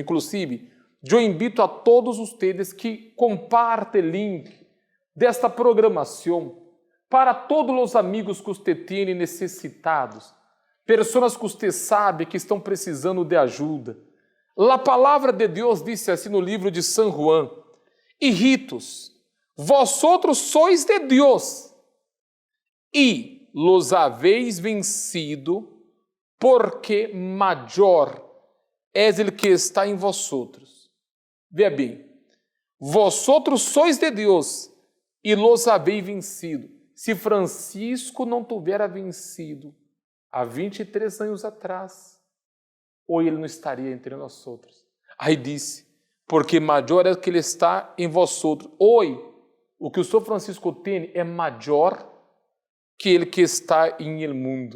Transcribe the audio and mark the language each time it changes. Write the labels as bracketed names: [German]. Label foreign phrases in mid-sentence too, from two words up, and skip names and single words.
[Portuguese] Inclusive, eu invito a todos vocês que compartem o link desta programação para todos os amigos que você tem necessitados, pessoas que você sabe que estão precisando de ajuda. A palavra de Deus disse assim no livro de São João: [Spanish] Hijitos, vosotros sois [Portuguese] de Deus e [Spanish] los habéis vencido, [Portuguese] porque maior é [Spanish] el que está [Portuguese] em vosotros. Veja bem, [Spanish] vosotros sois de Deus e los habéis vencido. [Portuguese] Se Francisco não tivera vencido há 23 anos atrás, hoje ele não estaria entre nós outros. Aí disse, porque maior é o que ele está em vós outros. Hoje, o que o São Francisco tem é maior que ele que está em [Spanish] el mundo.